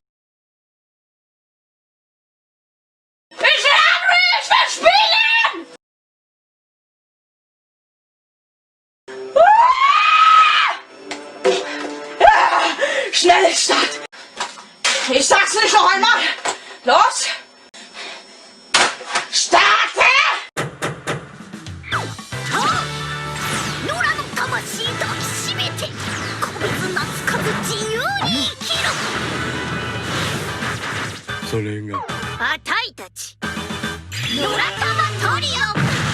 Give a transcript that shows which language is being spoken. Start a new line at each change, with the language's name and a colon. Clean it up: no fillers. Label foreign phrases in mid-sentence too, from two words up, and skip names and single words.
German: Ich will spielen! Schnelle Start! Ich sag's nicht noch einmal! Los! Starte!
Japanese: 野良の魂抱きしめて個別なつかず自由に生きるそれがあたいたち野良玉トリオ